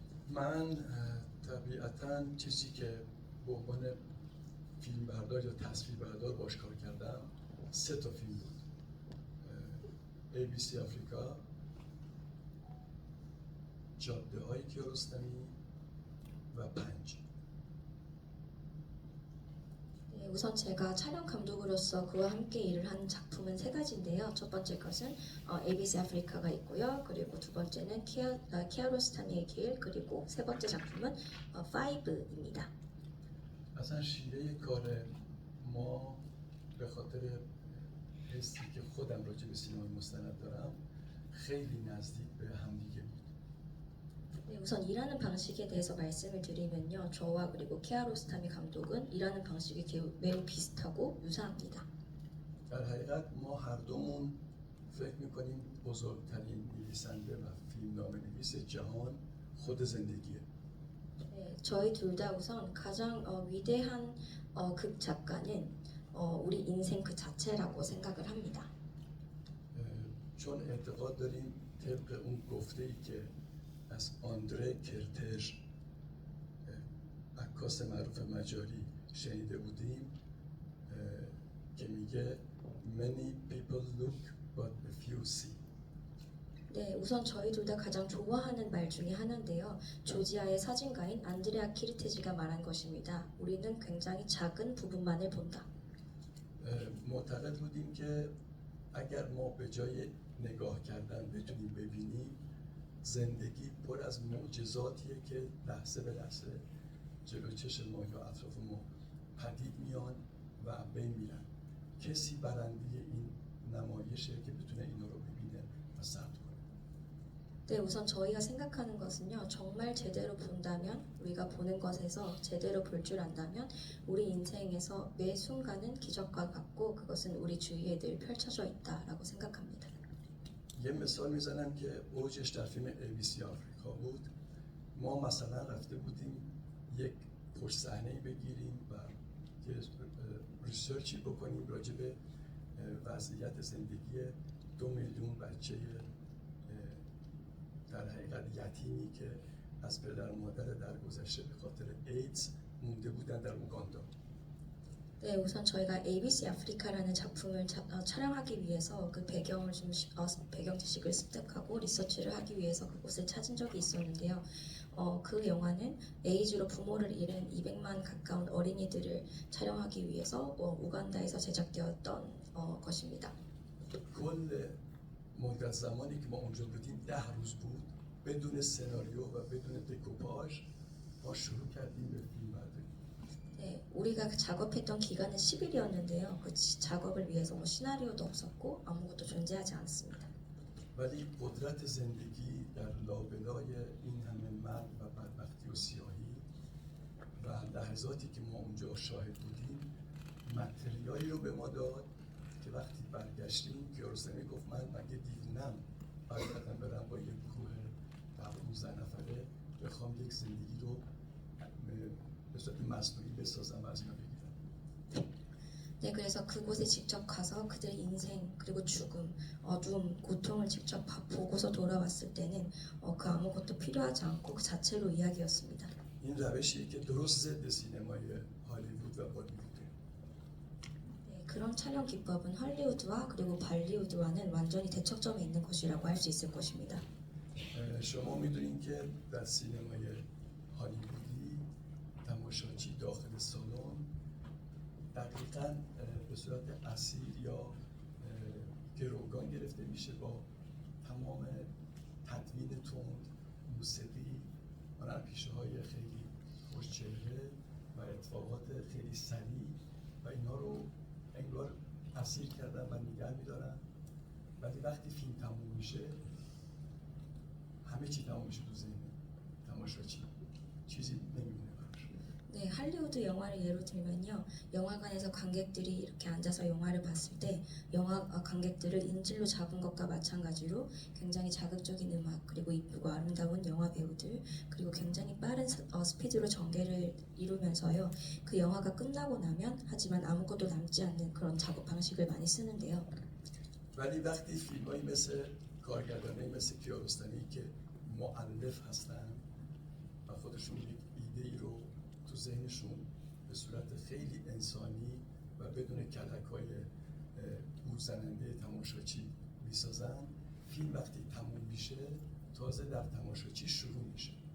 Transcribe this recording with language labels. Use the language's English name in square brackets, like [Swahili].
[Persian] من طبیعتاً چیزی که به عنوان فیلم بردار یا تصویر بردار باش کار کردم 3 تا فیلم بود. ABC آفریقا، جاده های کیارستمی و 5. [Korean] 네, 우선 제가 촬영 감독으로서 그와 함께 일을 한 작품은 3가지인데요. 첫 번째 것은 ABC 아프리카가 있고요. 그리고 두 번째는 키아로스타미의 길, 그리고 세 번째 작품은 5입니다. [Persian] اصلا شیوه کار ما به خاطر حسی که خودم راجع به سینمای مستند دارم خیلی نزدیک به همدیگه بود. [Korean] 네, 우선 일하는 방식에 대해서 말씀을 드리면요. 저와 그리고 키아로스타미 감독은 일하는 방식이 매우 비슷하고 유사합니다. [Persian] در حقیقت ما هر دومون فکر میکنیم بزرگترین نویسنده و فیلمنامه نویس جهان خود زندگیه. [Korean] 네, 저희 둘 다 우선 가장 위대한 극 작가는 우리 인생 그 자체라고 생각을 합니다. [Persian] چون اعتقاد داریم طبق اون گفته‌ای که از آندره کرتژ عکاس معروف مجاری شنیده بودیم که میگه [English] many people look but a few see. [Korean] 네, 우선 저희 둘 다 가장 좋아하는 말 중에 하나인데요. 조지아의 사진가인 안드레아 키르테지가 말한 것입니다. 우리는 굉장히 작은 부분만을 본다. [Persian] معتقد بودیم که اگر ما به جای نگاه کردن بتونیم ببینیم زندگی پر از معجزاتیه که لحظه به لحظه جلو چشم ما یا اطراف ما پدید میان و بین میرن. کسی برنده این نمایشه که بتونه اینا رو ببینه و ثبت کنه. [Korean] 네, 우선 저희가 생각하는 것은요. 정말 제대로 본다면 우리가 보는 것에서 제대로 볼 줄 안다면 우리 인생에서 매 순간은 기적과 같고 그것은 우리 주위에 늘 펼쳐져 있다라고 생각합니다. [Persian] یه مثال میزنم که اوجش در فیلم ABC آفریقا بود. ما مثلا رفته بودیم یک پشت صحنه‌ای بگیریم و یه ریسرچی بکنیم راجع به وضعیت زندگی 2 میلیون بچه در حقیقت یتیمی که از پدر و مادر در گذشته به خاطر ایدز مونده بودن در اوگاندا. [Korean] 네, 우선 저희가 ABC 아프리카라는 작품을 촬영하기 위해서 그 배경 지식을 습득하고 리서치를 하기 위해서 그곳을 찾은 적이 있었는데요. 그 영화는 에이즈로 부모를 잃은 200만 가까운 어린이들을 촬영하기 위해서 우간다에서 제작되었던 것입니다. [Persian] کل مدت زمانی که ما اونجا بودیم 10 روز بود بدون سناریو و بدون دکوپاژ ما شروع کردیم به فیلم برداری. [Korean] 네, 우리가 작업했던 기간은 10일이었는데요. 그 작업을 위해서 뭐 시나리오도 없었고 아무것도 존재하지 않았습니다. [Persian] ولی قدرت زندگی در لابلای این همه مرگ و بدبختی و سیاهی و لحظاتی که ما اونجا شاهد بودیم متریالی رو به ما داد که وقتی برگشتیم کیارستمی گفت من مگه دیوونم برگردم برم با یک گروه 15 نفره بخوام یک زندگی رو به صورت مصنوعی بسازم و از اینا بگیرم. [Korean] 네, 그래서 그곳에 직접 가서 그들의 인생 그리고 죽음, 어둠, 고통을 직접 보고서 돌아왔을 때는 그 아무것도 필요하지 않고 그 자체로 이야기였습니다. [Persian] این روشی که درست ضد سینمای هالیوود و بالیووده. [Korean] 네, 그런 촬영 기법은 헐리우드와 그리고 발리우드와는 완전히 대척점에 있는 것이라고 할 수 있을 것입니다. [Persian] شما میدونین که در سینمای هالیوودی تماشاچی داخل سالن دقیقاً به صورت اسیر یا گروگان گرفته میشه با تمام تدوین تند، موسیقی، هنرپیشه های خیلی خوشچهره و اتفاقات خیلی سریع و اینا رو انگار اسیر کردن و نگه میدارن. ولی وقتی فیلم تموم میشه همه چی تموم میشه تو ذهن تماشاچی، چیزی نمیمونه براش. [Korean] 네, 할리우드 영화를 예로 들면요. 영화관에서 관객들이 이렇게 앉아서 영화를 봤을 때 영화 관객들을 인질로 잡은 것과 마찬가지로 굉장히 자극적인 음악 그리고 이쁘고 아름다운 영화 배우들 그리고 굉장히 빠른 스피드로 전개를 이루면서요. 그 영화가 끝나고 나면 하지만 아무것도 남지 않는 그런 작업 방식을 많이 쓰는데요. [Persian] ولی وقتی فیلمایی مثل کارگردانی مثل کیارستمی که مؤلف هستن و خودشون یک ایده ای رو تو ذهنشون به صورت خیلی انسانی و بدون کلک‌های بوزننده تماشاچی میسازن، فیلم وقتی تموم میشه تازه در تماشاچی شروع میشه.